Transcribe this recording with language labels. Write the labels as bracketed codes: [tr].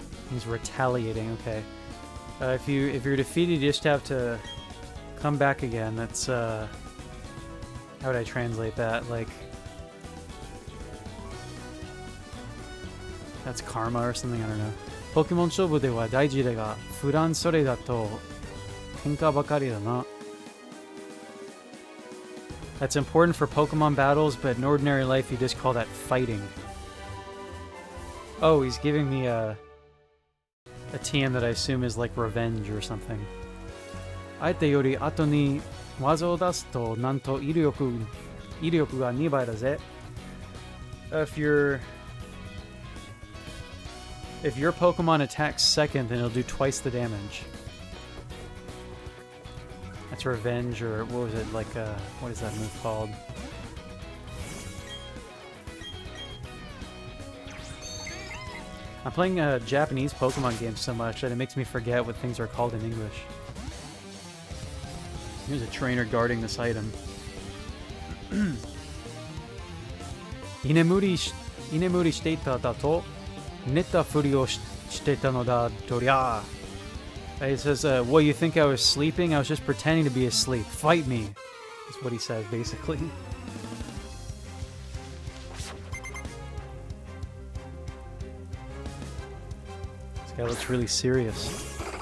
[en] He's retaliating, okay. If you're defeated, you just have to come back again. That's how would I translate that? Like, that's karma or something. I don't know. [ja] Pokemon 勝負では大事だが、普段それだと喧嘩ばかりだな. [en] That's important for Pokemon battles, but in ordinary life, you just call that fighting. Oh, he's giving me a TM that I assume is like revenge or something. [ja] 相手より後に技を出すとなんと威力が2倍だぜ. [en] If your Pokemon attacks second, then it'll do twice the damage. That's revenge, or what was it, like, what is that move called? I'm playing Japanese Pokemon games so much that it makes me forget what things are called in English. Here's a trainer guarding this item. [ja] 居眠りしていただと寝たふりをしてたのだとりゃ. [en] He says, what, you think I was sleeping? I was just pretending to be asleep. Fight me. That's what he says, basically. This guy looks really serious.